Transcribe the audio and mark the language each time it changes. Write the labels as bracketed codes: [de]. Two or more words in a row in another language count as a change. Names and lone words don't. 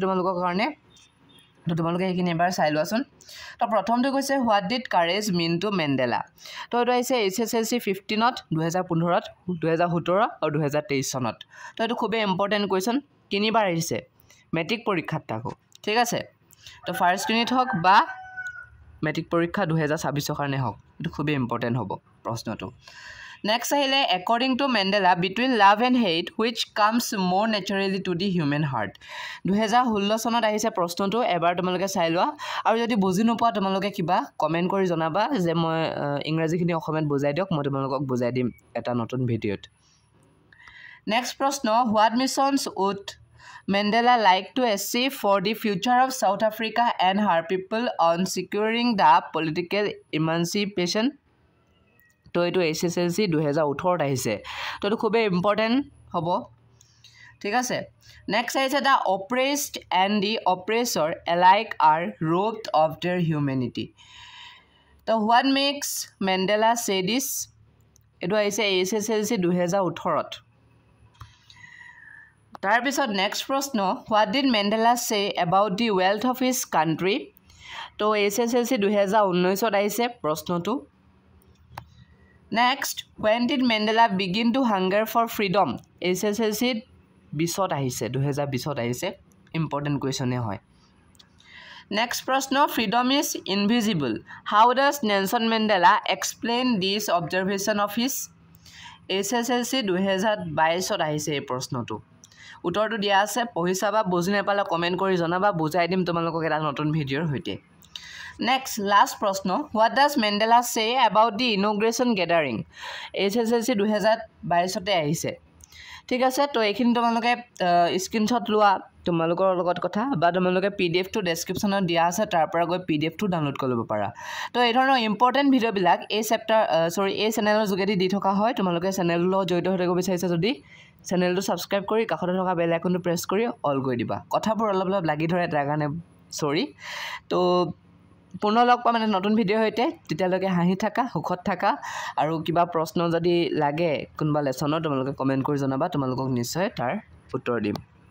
[as] তোমালোকৰ কাৰণে তো তোমালোকে এইখিনি এবাৰ চাই লোৱাচোন তো প্ৰথমটো কৈছে [en] what did courage mean to Mandela [as] তো এইটো আহিছে HSLC 15ত 2015ত 2017 আৰু 2023 চনত তো এইটো খুবেই [en] important question [as] তিনিবাৰ আহিছে মেট্ৰিক পৰীক্ষাত তাকো ঠিক আছে তো [en] first unit [as] হওক বা মেট্ৰিক পৰীক্ষা 2026 কাৰণে হওক এইটো খুবেই ইম্পৰ্টেণ্ট হ'ব প্ৰশ্নটো নেক্সট আহিলে [en] according to Mandela between love and hate which comes more naturally to the human heart [as] 2016 চনত আহিছে প্ৰশ্নটো এবাৰ তোমালোকে চাই লোৱা আৰু যদি বুজি নোপোৱা তোমালোকে কিবা কমেন্ট কৰি জনাবা যে মই ইংৰাজীখিনি অসমত বুজাই দিয়ক মই তোমালোকক বুজাই দিম এটা নতুন ভিডিঅ'ত নেক্সট প্ৰশ্ন [en] what missions would Mandela like to achieve for the future of South Africa and her people on securing the political emancipation [as] তো এইটো HSLC 2018 আহিছে তো এইটো খুবেই ইম্পৰ্টেণ্ট হ'ব ঠিক আছে নেক্সট আহিছে [en] the oppressed and the oppressor alike are robbed of their humanity [as] তো [en] what makes Mandela say this [as] এইটো আহিছে HSLC 2018ত তাৰপিছত নেক্সট প্ৰশ্ন [en] what did Mandela say about the wealth of his country [as] তো HSLC 2019ত আহিছে প্ৰশ্নটো [en] Next, when did Mandela begin to hunger for freedom? [as] HSLC 20ত আহিছে 2020ত আহিছে [en] important question [as] হয় নেক্সট প্ৰশ্ন [en] freedom is invisible. How does Nelson Mandela explain this observation of his? [as] HSLC 2022ত আহিছে এই প্ৰশ্নটো উত্তৰটো দিয়া আছে পঢ়ি চাবা বুজি নাপালে কমেণ্ট কৰি জনাবা বুজাই দিম তোমালোকক এটা নতুন ভিডিঅ'ৰ সৈতে [en] Next, last [as] প্ৰশ্ন [en] what does Mandela say about the inauguration [as] gathering HSLC 2022তে আহিছে ঠিক আছে তো এইখিনি তোমালোকে স্ক্ৰীনশ্বট লোৱা তোমালোকৰ লগত কথা বা তোমালোকে PDF টো ডেসক্ৰিপচনত দিয়া আছে তাৰ পৰা গৈ PDF টো ডাউনলোড কৰিব পাৰা তো এই ধৰণৰ ইম্পৰ্টেণ্ট ভিডিঅ'বিলাক এই এই চেনেলৰ যোগেদি দি থকা হয় তোমালোকে চেনেলৰ লগত জড়িত হৈ থাকিব বিচাৰিছা যদি চেনেলটো সাবস্ক্ৰাইব কৰি কাষতে থকা [en] bell icon [as] প্ৰেছ কৰি অল কৰি দিবা কথাবোৰ অলপ লাগি ধৰে তাৰ কাৰণে সৰি তো পুনৰ লগ পাম এটা নতুন ভিডিঅ' হৈতে তেতিয়ালৈকে হাঁহি থাকা সুখত থাকা আৰু কিবা প্ৰশ্ন যদি লাগে কোনবা লেসনৰ তোমালোকে কমেন্ট কৰি জনাবা তোমালোকক নিশ্চয় তাৰ উত্তৰ দিম